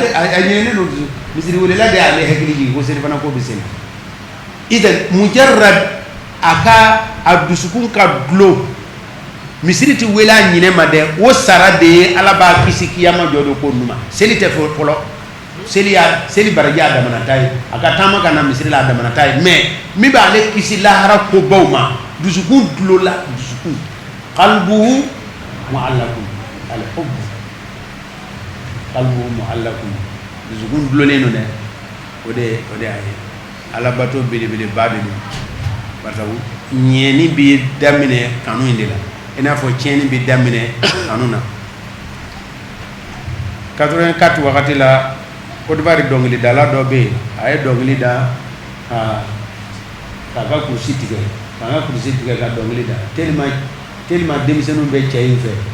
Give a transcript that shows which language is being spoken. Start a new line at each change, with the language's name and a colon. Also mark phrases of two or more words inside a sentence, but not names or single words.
Bambara: a ɲinɛnen don misiri welela de y'ale hakili jigin ko seli fana ko bɛ sen idan mujarrad a dusukun ka dulo misiri ti wele a ɲinɛ ma dɛ o sara de ye ala b'a kisi kiyama jɔ do ko numa seli tɛ fɔlɔ seli baraji a damanata ye a ka taama ka na misiri la a damanata ye mais min b'ale kisi lahara kobaw ma dusukun dulo la dusukun
Arabic: قلبه معلق الحب قلبه معلق
Bambara: dusukun dulolen don dɛ o de a ye ala bato belebele ba de don
French: parce que
Bambara: ɲɛni bɛ daminɛ kanu in de la i n'a fɔ tiɲɛni bɛ daminɛ kanu na 84 wagati la Côte d'Ivoire dɔnkilidala dɔ bɛ yen a ye dɔnkili da k'a ka kurusi tigɛ ka dɔnkili da tellement denmisɛnninw bɛ cɛ in fɛ